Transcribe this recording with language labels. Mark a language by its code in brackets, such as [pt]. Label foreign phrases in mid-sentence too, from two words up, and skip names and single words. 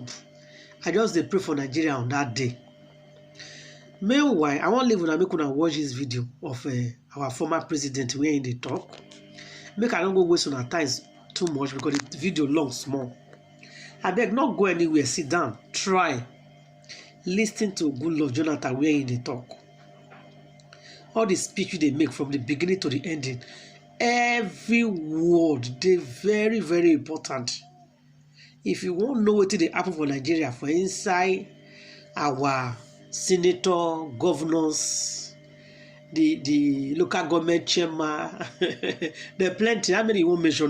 [pcm] I just dey pray for Nigeria on that day. Meanwhile, I wan leave una make una watch this video of our former president where in dey talk. Make I don't go waste una time too much because the video long small. Abeg, not go anywhere, sit down, try. Listen to good luck Jonathan where in dey talk. All the speech they make from the beginning to the ending, every word they very, very important. If you won't know what dey happen for Nigeria, for inside our senator, governors, the local government chairman, there are plenty. How many you won't mention?